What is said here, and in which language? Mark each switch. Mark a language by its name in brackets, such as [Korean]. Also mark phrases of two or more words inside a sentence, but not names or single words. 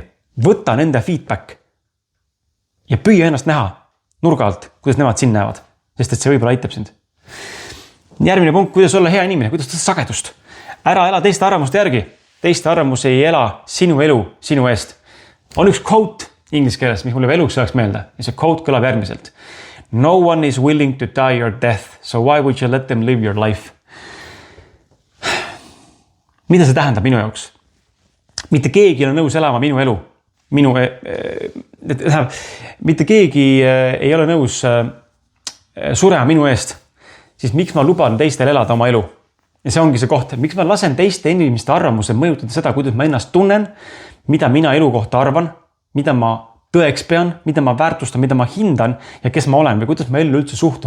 [Estonian] Võta nende feedback ja püüa ennast näha nurga alt, kuidas nemad siin näevad. Sest et see võib-olla aitab sind. Järgmine punkt, kuidas olla hea inimene, kuidas tõsta sagedust. Ära ela teiste arvamuste järgi. Teiste arvamus ei ela sinu elu sinu eest. On üks quote inglise keeles, mis mulle eluks oleks meelde. Ja see quote kõlab järgmiselt. [English] No one is willing to die your death, so why would you let them live your life? [Estonian] Mida see tähendab minu jaoks? Mitte keegi ei ole nõus elama minu elu. Mitte keegi ei ole nõus surema minu eest. Siis miks ma luban teistel elada oma elu? Ja see ongi see koht, miks ma lasen teiste inimeste arvamuse mõjutada seda, kuidas ma ennast tunnen, mida mina elu kohta arvan, mida ma tõeks pean, mida ma väärtustan, mida ma hindan ja kes ma olen või kuidas ma ellu üldse suhtun.